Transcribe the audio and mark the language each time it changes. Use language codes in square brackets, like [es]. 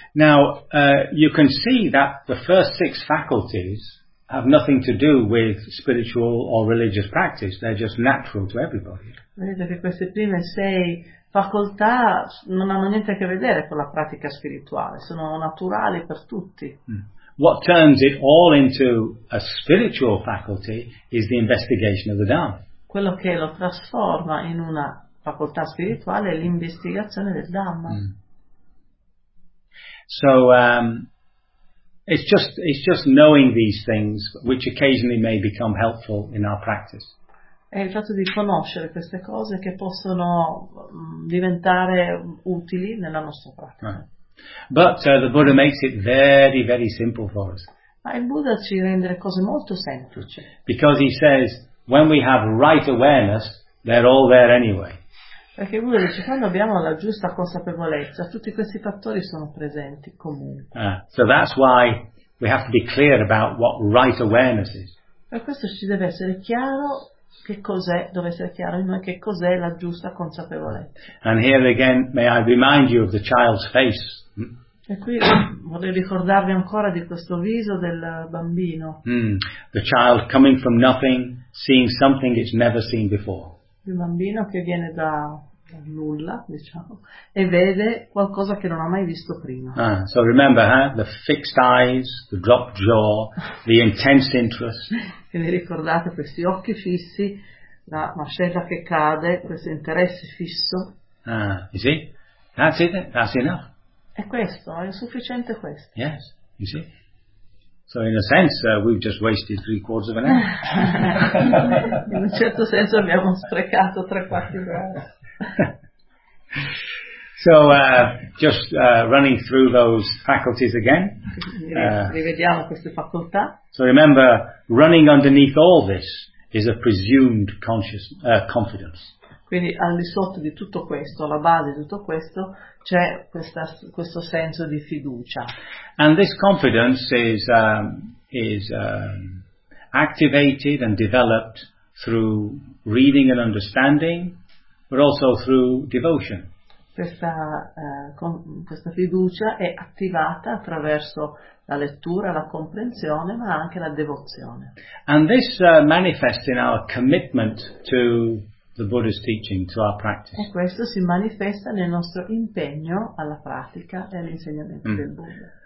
[en] Now, you can see that the first six faculties have nothing to do with spiritual or religious practice, they're just natural to everybody. [it] Vedete che queste prime sei facoltà non hanno niente a che vedere con la pratica spirituale, sono naturali per tutti. [en] What turns it all into a spiritual faculty is the investigation of the Dhamma. [it] Quello che lo trasforma in una facoltà spirituale è l'investigazione del Dhamma. Mm. [en] So it's just knowing these things which occasionally may become helpful in our practice. [it] È il fatto di conoscere queste cose che possono diventare utili nella nostra pratica. [en] Right. But the Buddha makes it very, very simple for us. [it] Ma il Buddha ci rende le cose molto semplici. [en] Because he says, when we have right awareness, they're all there anyway. [it] Perché lui dice, quando abbiamo la giusta consapevolezza, tutti questi fattori sono presenti comunque. [en] So that's why we have to be clear about what right awareness is. [it] Per questo ci deve essere chiaro che cos'è, deve essere chiaro in noi che cos'è la giusta consapevolezza. [en] And here again, may I remind you of the child's face. [it] E qui vorrei ricordarvi ancora di questo viso del bambino. [en] The child coming from nothing, seeing something it's never seen before. [it] Il bambino che viene da nulla, diciamo, e vede qualcosa che non ha mai visto prima. [en] So remember, huh? The fixed eyes, the dropped jaw, the intense interest. [it] E vi ricordate questi occhi fissi, la mascella che cade, questo interesse fisso. [en] You see? That's it, that's enough. [it] È questo, è sufficiente questo. [en] Yes, you see? So in a sense we've just wasted 3/4 of an hour. [it] In un certo senso abbiamo sprecato 3/4 di un'ora. [en] So just running through those faculties again. [it] Rivediamo queste facoltà. [en] So remember, running underneath all this is a presumed conscious confidence. [it] Quindi al di sotto di tutto questo, alla base di tutto questo, c'è questo senso di fiducia. [en] And this confidence is activated and developed through reading and understanding, but also through devotion. [it] Questa fiducia è attivata attraverso la lettura, la comprensione, ma anche la devozione. [en] And this manifests in our commitment to the Buddha's teaching, to our practice. [it] E questo si manifesta nel nostro impegno alla pratica e all'insegnamento del Buddha.